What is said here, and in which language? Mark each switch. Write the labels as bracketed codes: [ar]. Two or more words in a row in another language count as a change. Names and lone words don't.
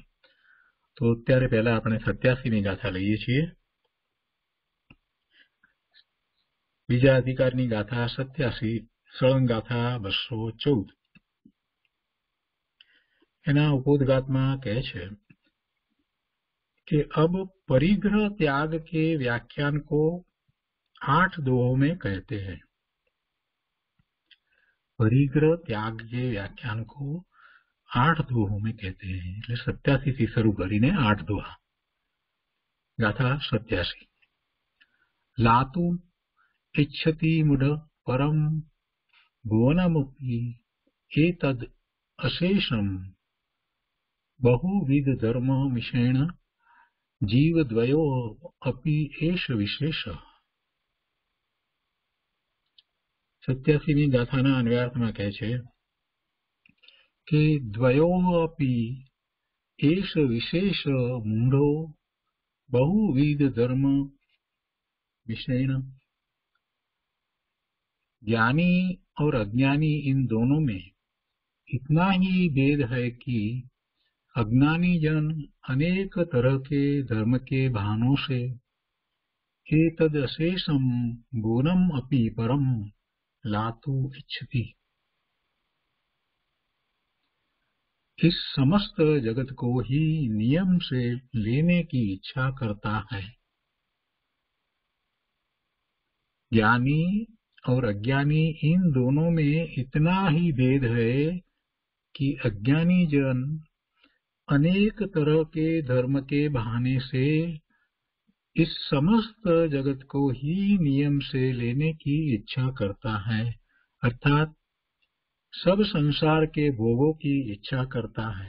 [gu] તો અત્યારે પહેલા આપણે 87મી ગાથા લઈએ છીએ। બીજા અધિકારની ગાથા 87 સળંગ ગાથા 214 એના ઉपोद्घातમાં કહે છે [hi] कि अब परिग्रह त्याग के व्याख्यान को 8 दोहों में कहते हैं। परिग्रह त्याग के व्याख्यान को 8 दोहों में कहते हैं। [gu] એટલે 87 થી શરૂ કરીને 8 दोहा। [sa] गाथा 87 लातु इच्छति मुड परम भुवनमुपि एतद् अशेषम बहुविध धर्म मिषेण जीवद्वयो अपि एष विशेष। [gu] 87મી ગાથાના અન્વયાર્થમાં કહે છે કે [sa] દ્વયો अपि एष विशेष मूढ़ो बहुविध धर्म मिषेण। [hi] ज्ञानी और अज्ञानी इन दोनों में इतना ही भेद है कि अज्ञानी जन अनेक तरह के धर्म के बहानों से [sa] एतद् अशेषम गुणम अपि परम लातु इच्छति। [hi] इस समस्त जगत को ही नियम से लेने की इच्छा करता है। ज्ञानी और अज्ञानी इन दोनों में इतना ही भेद है कि अज्ञानी जन अनेक तरह के धर्म के बहाने से इस समस्त जगत को ही नियम से लेने की इच्छा करता है, अर्थात सब संसार के भोगों की इच्छा करता है।